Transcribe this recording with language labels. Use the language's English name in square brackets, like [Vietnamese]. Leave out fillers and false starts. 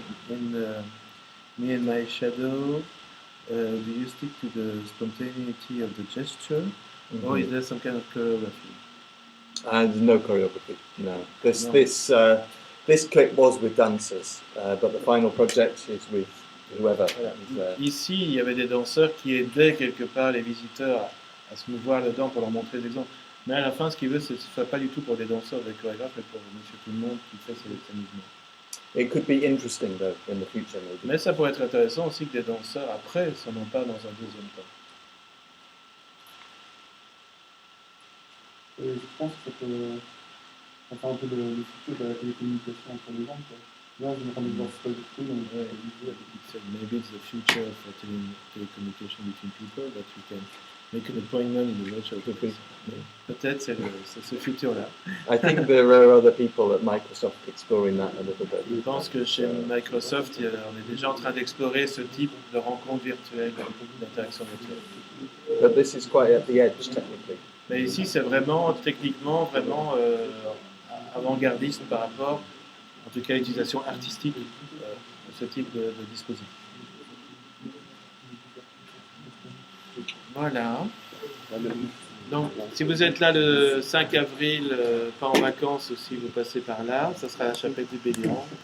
[English] In Me and My Shadow, do you stick to the spontaneity of the gesture, or is there some kind of choreography? And no choreography. No. This No. this this clip was with dancers, but the final project is with whoever [French] Voilà. [English] is there. [French] Ici, il y avait des danseurs qui aidaient quelque part les visiteurs à se mouvoir dedans pour leur montrer des exemples. Mais à la fin, ce qu'il veut, c'est que ce ne soit pas du tout pour des danseurs, des chorégraphes, mais pour monsieur tout le monde qui fait ses mouvements. [English] It could be interesting though in the future maybe. [French] Mais ça pourrait être intéressant aussi que des danseurs, après, s'en emparent dans un deuxième temps. Et je pense que ça peut faire un peu le futur de la télécommunication entre les gens. Quoi. Là, je me rends de voir ce truc, donc Ouais. [English] So maybe it's the future for telecommunication between people, that we can make an appointment in the virtual office. [French] Peut-être c'est ce futur-là. [English] I think there are other people at Microsoft exploring that a little bit. [French] Je pense que chez Microsoft, on est déjà en train d'explorer ce type de rencontre virtuelle, d'interaction virtuelle. [English] But this is quite at the edge technically. [French] Mais ici, c'est vraiment, techniquement, vraiment avant-gardiste par rapport, en tout cas, à l'utilisation artistique de ce type de dispositif. Voilà. Donc, si vous êtes là le 5 avril, pas en vacances aussi, vous passez par là, ça sera la chapelle du Béliran.